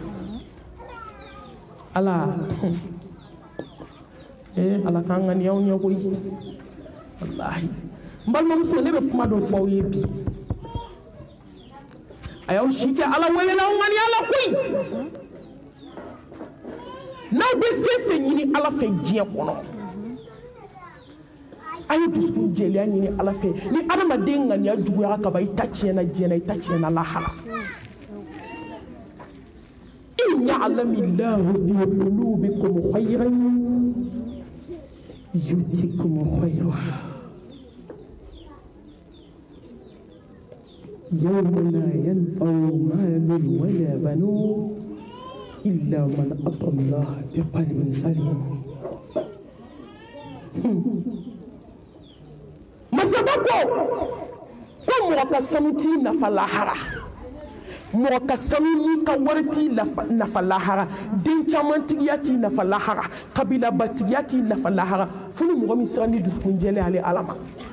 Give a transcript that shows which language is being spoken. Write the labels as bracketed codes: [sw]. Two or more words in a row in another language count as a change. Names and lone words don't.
[bm] Ala Ala k'an ŋaniya aw ɲɛ koyi walahi n balimamuso ne bɛ kuma dɔ fɔ aw ye bi a y'aw si kɛ Ala welela aw ŋaniya la koyi n'aw bɛ fɛn fɛn ɲini Ala fɛ diɲɛ kɔnɔ a ye dusukun jɛlenya ɲini Ala fɛ ni adamaden ŋaniya juguyara ka ban i ta tiɲɛna diɲɛ na i ta tiɲɛna lahara [ar] إن يعلم الله في قلوبكم خيرا يؤتكم خيرا يوم لا ينفع مال ولا بنون إلا من أتى الله بقلب سليم [bm] masaba ko mɔgɔ ka sanu t'i nafa lahara mɔgɔ ka sanu ni ka wari t'i nafa lahara den caman tigiya t'i nafa lahara kabilabatigiya t'i nafa lahara fo ni mɔgɔ min siran ni dusukun jɛlen ale Ala ma